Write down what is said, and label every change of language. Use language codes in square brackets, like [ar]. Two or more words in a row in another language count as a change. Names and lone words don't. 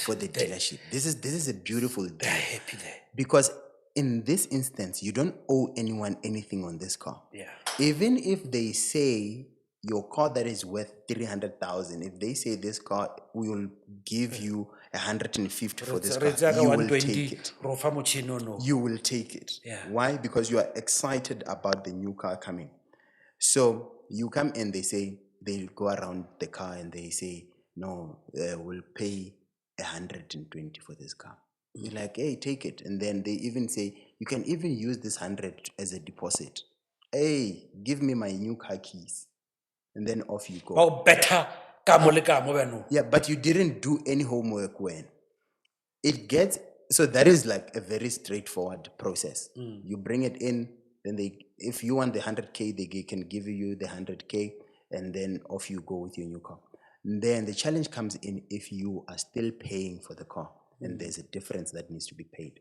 [en] for the dealership. This is a beautiful They're deal. happy there. Because in this instance, you don't owe anyone anything on this car. Yeah. Even if they say your car that is worth 300,000, if they say this car we will give you 150 for this [tn] Re [en] car, [tn] tsaya ka [en] you will 120, take it. [tn] ro fa motšhini ono. [en] You will take it. Yeah. Why? Because you are excited about the new car coming. So you come in, they go around the car and they say, no, we'll pay 120 for this car. You're like, hey, take it. And then they even say, you can even use this 100 as a deposit. Hey, give me my new car keys. And then off you go. [tn] Ba o better ka mo le ka mo bjano. [en] Yeah, but you didn't do any homework when. It gets, so that is like a very straightforward process. You bring it in, then if you want the 100K, they can give you the 100K, and then off you go with your new car. And then the challenge comes in if you are still paying for the car, and there's a difference that needs to be paid.